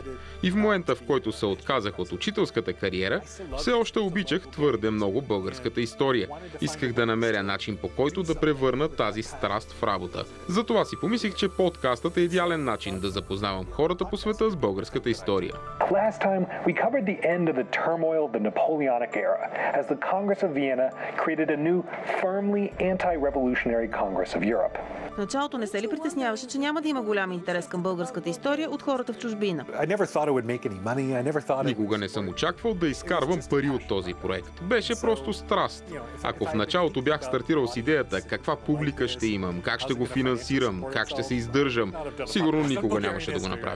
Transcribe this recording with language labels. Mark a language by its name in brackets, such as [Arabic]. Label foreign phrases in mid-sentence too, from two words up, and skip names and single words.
[Bulgarian] И в момента, в който се отказах от учителската кариера, все още обичах твърде много българската история. Исках да намеря начин, по който да превърна тази страст в работа. Затова си помислих, че подкастът е идеален начин да запознавам хората по света с българската история. [English] Last time we covered the end of the turmoil of the Napoleonic era as the Congress of Vienna created a new, firmly anti-revolutionary Congress of Europe. [Bulgarian] В началото не се ли притесняваше, че няма да има голям интерес към българската история от хората в чужбина? Никога не съм очаквал да изкарвам пари от този проект. Беше просто страст. Ако в началото бях стартирал с идеята каква публика ще имам, как ще го финансирам, как ще се издържам, сигурно никога нямаше да го направя.